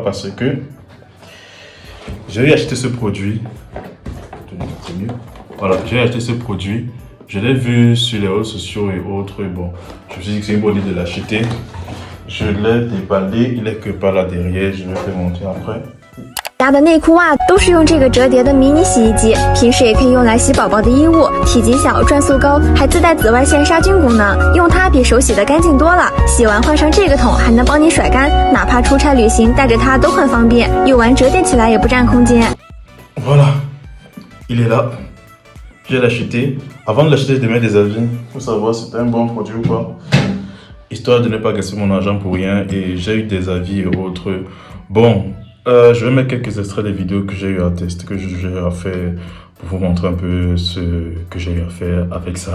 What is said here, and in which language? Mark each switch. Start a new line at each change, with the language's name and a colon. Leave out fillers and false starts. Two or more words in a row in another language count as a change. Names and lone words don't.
French: Parce que j'ai acheté ce produit. C'est mieux. Voilà, j'ai acheté ce produit. Je l'ai vu sur les réseaux sociaux et autres. Et bon, je me suis dit que c'est une bonne idée de l'acheter. Je l'ai déballé, il est que par là derrière. Je vais te montrer après.
Chinese: 家的内裤袜都是用这个折叠的迷你洗衣机，平时也可以用来洗宝宝的衣物，体积小，转速高，还自带紫外线杀菌功能，用它比手洗的干净多了。洗完换上这个桶，还能帮你甩干，哪怕出差旅行带着它都很方便，用完折叠起来也不占空间。
French: Voilà, il est là. Je l'ai acheté. Avant de l'acheter, je demandais des avis pour savoir si c'était un bon produit ou pas. Histoire de ne pas gaspiller mon argent pour rien. Et j'ai eu des avis et autres. Bon, je vais mettre quelques extraits des vidéos que j'ai eu à tester, que j'ai eu à faire pour vous montrer un peu ce que j'ai eu à faire avec ça.